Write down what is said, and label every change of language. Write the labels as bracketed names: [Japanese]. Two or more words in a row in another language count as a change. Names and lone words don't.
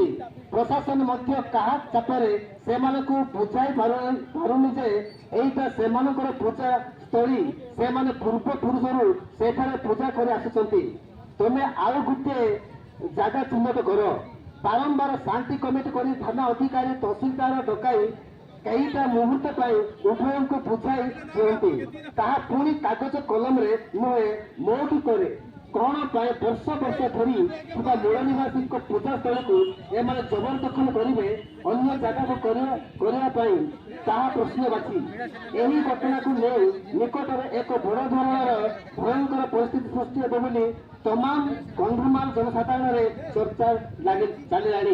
[Odia] ପ୍ରଶାସନ ମଧ୍ୟ କାହା ଚାପରେ ସେମାନଙ୍କୁ ବୁଝାଇ ପାରୁନି ଯେ ଏଇଟା ସେମାନଙ୍କର ପୂଜା ସ୍ଥଳୀ, ସେମାନେ ପୂର୍ବ ପୁରୁଷରୁ ସେଠାରେ ପୂଜା କରି ଆସୁଛନ୍ତି। ତୁମେ ଆଉ ଗୋଟିଏ ଜାଗା ଚିହ୍ନଟ କର। ବାରମ୍ବାର ଶାନ୍ତି କମିଟି କରି ଥାନା ଅଧିକାରୀ ତହସିଲଦାର ଡକାଇ କେଇଟା ମୁହୂର୍ତ୍ତ ପାଇଁ ଉଭୟଙ୍କୁ ବୁଝାଇ ଦିଅନ୍ତି। ତାହା ପୁଣି କାଗଜ କଲମରେ ନୁହେଁ ମୌଖିକରେ କୌଣ ପାଏ ବର୍ଷ ବର୍ଷ ଧରି ଥିବା ମୂଳ ନିବାସୀଙ୍କ ପୂଜାସ୍ଥଳକୁ ଏମାନେ ଜବରଦଖଲ କରିବେ ଅନ୍ୟ ଜାଗାକୁ କରିବା ପାଇଁ ତାହା ପ୍ରଶ୍ନବାଚୀ। ଏହି ଘଟଣାକୁ ନେଇ ନିକଟରେ ଏକ ବଡ଼ ଧରଣର ଭୟଙ୍କର ପରିସ୍ଥିତି ସୃଷ୍ଟି ହେବ ବୋଲି ତମାମ କନ୍ଧମାଳ ଜନସାଧାରଣରେ ଚର୍ଚ୍ଚା ଚାଲିଲାଣି।